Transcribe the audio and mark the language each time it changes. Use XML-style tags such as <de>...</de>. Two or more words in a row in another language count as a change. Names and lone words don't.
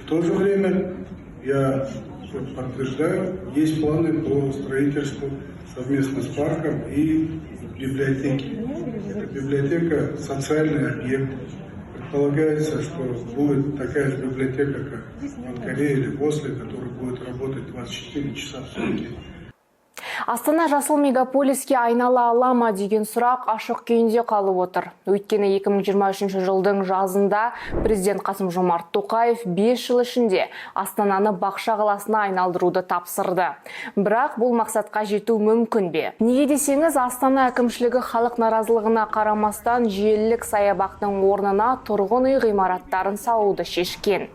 <ru>В то же время я подтверждаю, есть планы по строительству совместно с парком и библиотеки. Эта библиотека – социальный объект. Предполагается, что будет такая же библиотека, как в Анкаре или в Осле, которая будет работать 24 часа в сутки.</ru> <kk>Астана жасыл мегаполиске айнала ала ма деген сұрақ ашық күйінде қалып отыр. Өйткені 2023 жылдың жазында президент Қасым-Жомарт Тоқаев 5 жыл ішінде Астананы бақша қаласына айналдыруды тапсырды. Бірақ бұл мақсатқа жету мүмкін бе? Неге десеңіз, Астана әкімшілігі халық наразылығына қарамастан желілік саябақтың орнына тұрғын үй ғимараттарын салуды шешкен.</kk>